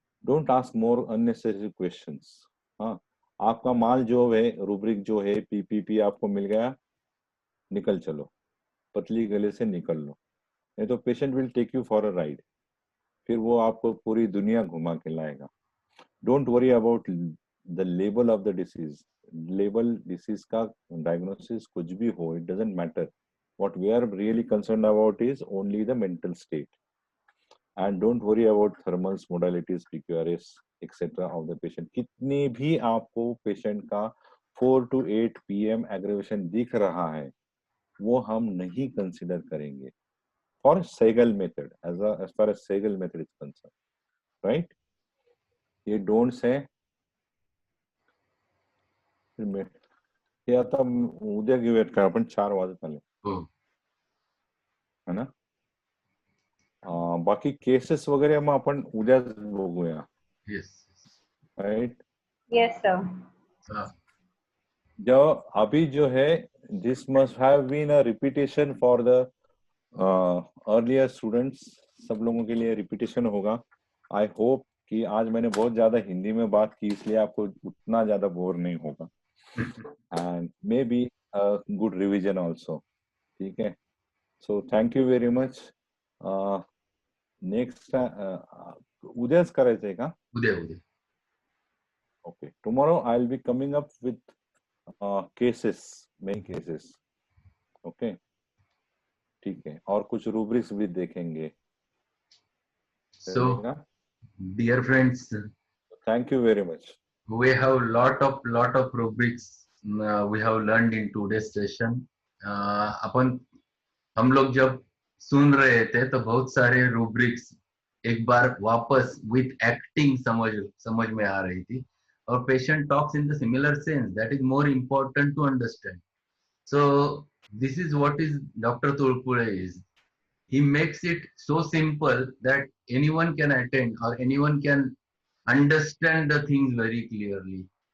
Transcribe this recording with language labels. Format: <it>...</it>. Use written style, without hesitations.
<en>Don't ask more unnecessary questions.</en> <hi>हाँ, आपका माल जो है, रूब्रिक जो है, पीपीपी आपको मिल गया, निकल चलो, पतली गले से निकल लो, नहीं तो</hi> <en>patient will take you for a ride,</en> <hi>फिर वो आपको पूरी दुनिया घुमा के लाएगा.</hi> <en>Don't worry about the level of the disease. Level disease का diagnosis</en> <hi>कुछ भी हो,</hi> <en>It doesn't matter. what we are really concerned about is only the mental state. And don't worry about thermals, modalities, PQRS, etc. of the patient.</en> <hi>कितनी भी आपको patient का 4 to 8 PM aggravation दिख रहा है, वो हम नहीं कंसिडर करेंगे</hi> <en>for Sehgal method, as far as Sehgal method is concerned,</en> <hi>right? ये don'ts है.</hi> <mr>हे आता उद्या घेऊयात का आपण, 4 वाजत आले, है ना. बाकी केसेस वगैरे मग आपण उद्याच बघूया.</mr> <en>Right. Yes sir.</en> <hi>जो अभी जो है,</hi> <en>This must have been a repetition for the earlier students.</en> <hi>सब लोगों के लिए रिपीटेशन होगा. आई होप कि आज मैंने बहुत ज्यादा हिंदी में बात की, इसलिए आपको उतना ज्यादा बोर नहीं होगा.</hi> <en>And may be good revision also.</en> <hi>ठीक है.</hi> <en>So thank you very much.</en> <mr>Next उद्याच करायचंय का? उद्या उद्या</mr> <en>Okay. Tomorrow I'll be coming up with cases, many cases. Okay.</en> <hi>ठीक है. और कुछ rubrics भी देखेंगे.</hi> <en>So, dear friends, thank you very much. We have lot of rubrics we have learned in today's session.</en> <hi>अपन हम लोग जब सुन रहे थे तो बहुत सारे rubrics एक बार वापस with acting समझ में आ रही थी.</hi> <en>Our patient talks in the similar sense. That is more important to understand. So this is what is Dr. Tulpure is. He makes it so simple that anyone can attend or anyone can understand the things very clearly.</en>